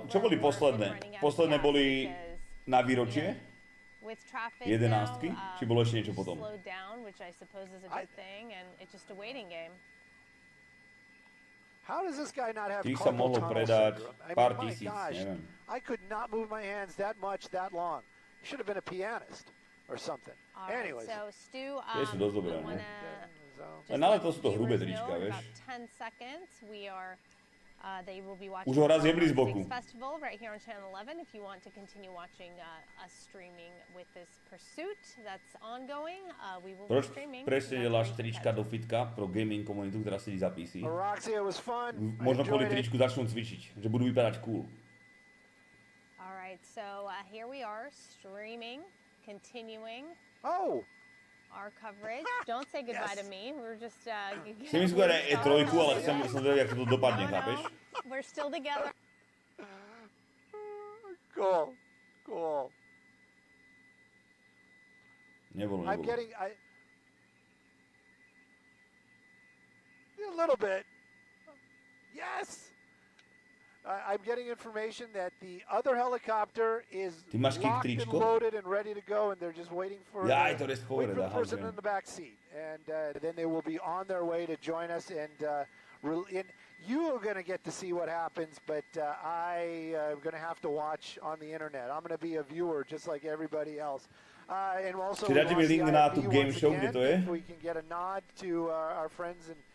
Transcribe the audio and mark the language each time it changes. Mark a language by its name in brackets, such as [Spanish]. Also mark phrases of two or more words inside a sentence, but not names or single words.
[Slovak] Čo boli posledné? Posledné boli na výročie? 11, či bolo ešte niečo potom? Tých sa mohlo predať pár tisíc, neviem. [English] I could not move my hands that much that long. Should have been a pianist or something. Anyways. So Stu, [Slovak] Tie sú dosť dobré, ne? Ale to sú to hrubé trička, vieš. Už ho raz jebli z boku. Proč presne deláš trička do fitka pro gaming komunitu, ktorá sedí za PC? Možno kvôli tričku začnú cvičiť, že budú vypadať cool. [English] Alright, so here we are, streaming, continuing. Oh! Our coverage. Don't say goodbye to me. We're just [Slovak] Si mi skôr je trojku, ale som vedel, jak to dopadne, chápeš? [English] We're still together. Cool. [Slovak] Nebolo. [English] I'm getting a little bit. Yes. I'm getting information that the other helicopter is locked and loaded and ready to go, and they're just waiting for the person in the back seat. And then they will be on their way to join us. And you are going to get to see what happens, but I am going to have to watch on the internet. I'm going to be a viewer just like everybody else. And also, [Slovak] link na tú [English] game show, [Slovak] kde to je? [English] if we can get a nod to our friends and